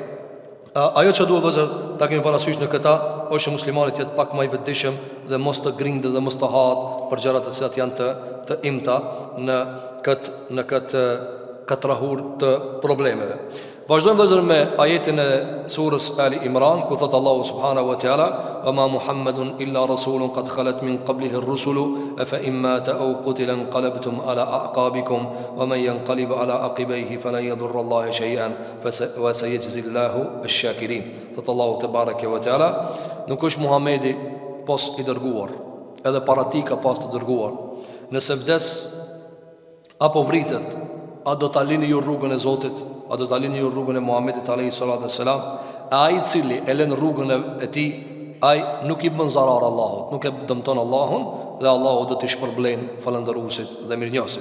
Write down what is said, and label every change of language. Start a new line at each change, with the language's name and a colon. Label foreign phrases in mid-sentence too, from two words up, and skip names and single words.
Albanian: Ajo që duhet vëzër ta kemi parasysh në këta është që muslimani të jetë pak më i vetëdijshëm dhe mos të grindë dhe mos të hahet për gjërat të cilat janë të imta në këtë katrahur të problemeve. Vazhdojmë vëzër me ajetin e surës Ali Imran, ku thot Allahu
Arabic: سبحانه وتعالى: "وما محمد إلا رسول قد خلت من قبله الرسل أفإن مات أو قتل انقلبتم على أعقابكم ومن ينقلب على عقبيه فلن يضر الله شيئا وسيجزي الله الشاكرين."
Albanian: Thot Allahu
Arabic: تبارك وتعالى,
Albanian: nuk është Muhamedi pas i dërguar, edhe para tij ka pas të dërguar. Nëse vdes apo vritet, a do ta lini ju rrugën e Zotit? A do ta lini ju rrugën e Muhamedit
Arabic: عليه الصلاة والسلام?
Albanian: Ai i cili e lën rrugën e tij, ai nuk i bën zarar Allahut, nuk e dëmton Allahun, dhe Allahu do t'i shpërblen falëndëruesit dhe mirënjohësit.